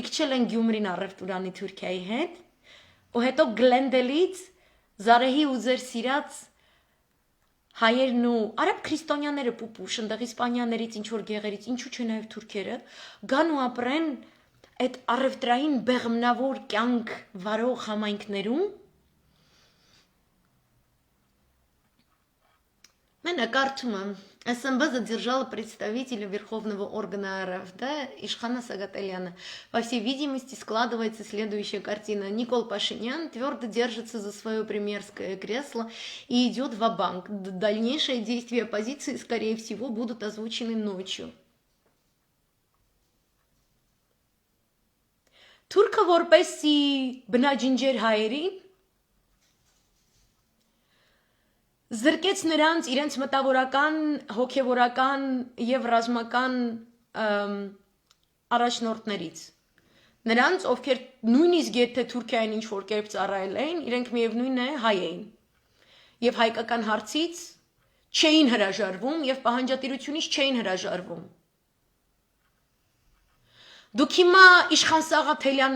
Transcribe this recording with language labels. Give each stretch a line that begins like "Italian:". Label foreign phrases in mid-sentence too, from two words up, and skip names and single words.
Armenian: քիչ էլ են Գյումրին առևտուրանի Թուրքիայի հետ, ու հետո Գլենդելից Զարեհի ու ձեր սիրած հայերն ու արաբ քրիստոնյաները պուպուշ, ընդեղ իսպանիաներից ինչ-որ գեղերից, ինչու չէ նաև թուրքերը, գան ու ապրեն այդ առևտրային բեղմնավոր կյանք վարող համայնքներում։ Mən կարդում եմ,
Russian: СМБ задержала представителя Верховного органа РФ, да, Ишхана Сагателяна. По всей видимости, складывается следующая картина. Никол Пашинян твердо держится за свое премьерское кресло и идет ва-банк. Дальнейшие действия оппозиции, скорее всего, будут озвучены ночью.
Armenian: Թուրքը որպեսի բնաջնջեր հայերին, զրկեց նրանց իրենց մտավորական, հոգևորական եւ ռազմական առաջնորդներից։ Նրանց, ովքեր նույնիսկ եթե Թուրքիային ինչ-որ կերպ ծառայել էին, իրենք միևնույն է հայ էին։ Եվ հայկական հարցից չէին հրաժարվում եւ պահանջատիրությունից չէին հրաժարվում։ Դուք հիմա Իշխան Սաղաթելյան